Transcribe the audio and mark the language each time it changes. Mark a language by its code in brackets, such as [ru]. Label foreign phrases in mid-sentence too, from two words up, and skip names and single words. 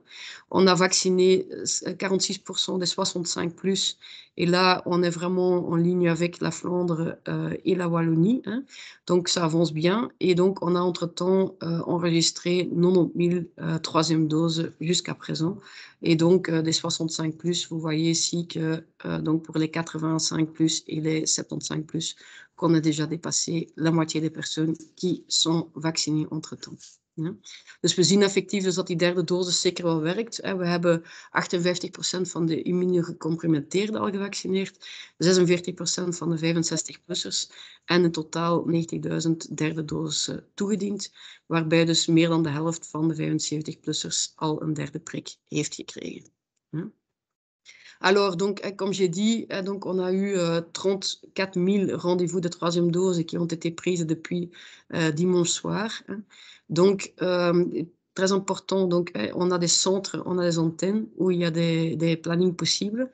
[fr] On a vacciné 46% des 65+, et là on est vraiment en ligne avec la Flandre et la Wallonie, donc ça avance bien, et donc on a entre-temps enregistré 90 000 troisième doses jusqu'à présent, et donc des 65+, vous voyez ici que donc pour les 85+ et les 75+, qu'on a déjà dépassé la moitié des personnes die sont vaccinées entre-temps. [nl] Dus we zien effectief dus dat die derde dosis zeker wel werkt. We hebben 58% van de immunogecomprimenteerden al gevaccineerd, 46% van de 65-plussers en in totaal 90.000 derde doses toegediend, waarbij dus meer dan de helft van de 75-plussers al een derde prik heeft gekregen. [fr] Alors, donc, comme j'ai dit, donc, on a eu 34 000 rendez-vous de troisième dose qui ont été prises depuis dimanche soir. Donc, très important, donc, on a des centres, on a des antennes où il y a des plannings possibles.